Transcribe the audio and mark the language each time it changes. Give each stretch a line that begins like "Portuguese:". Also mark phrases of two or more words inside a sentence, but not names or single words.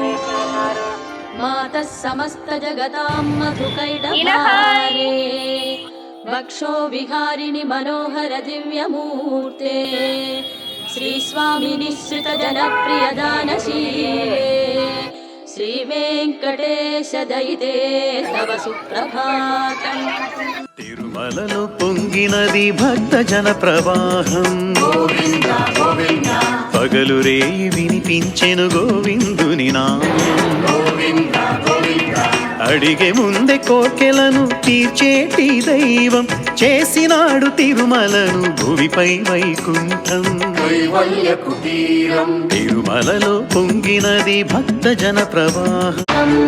Sanskrit: मातः समस्त जगतां मधुकैटभारे वक्षो विहारिणि मनोहर दिव्यमूर्ते श्रीस्वामी निःसृत जनप्रिय दानशीले श्री वेंकटेश दयिते तव सुप्रभातं
Telugu: తిరుమలలో పొంగినది భక్త జన ప్రవాహం పగలు రేయి వినిపించెను గోవిందుని అడిగే ముందే కోర్కెలను తీర్చేటి దైవం చేసినాడు తిరుమలను భువిపై వైకుంఠం తిరుమలలో పొంగినది భక్త జన ప్రవాహం